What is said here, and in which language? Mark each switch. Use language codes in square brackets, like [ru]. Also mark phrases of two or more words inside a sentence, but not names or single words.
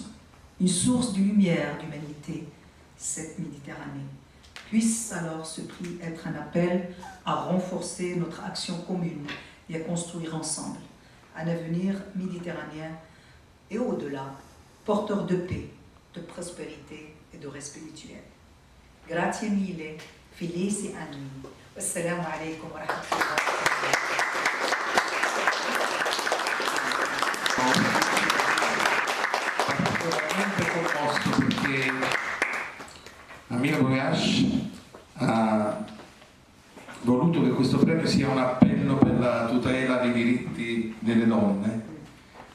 [fr] Une source de lumière d'humanité, cette Méditerranée. Puisse alors ce prix être un appel à renforcer notre action commune et à construire ensemble un avenir méditerranéen et au-delà, porteur de paix, de prospérité et de respect mutuel. [it] Grazie mille, felici anni. [ar] السلام عليكم ورحمة الله [it] commosso perché Amina Boyash ha voluto che questo premio sia un appello per la tutela dei diritti delle donne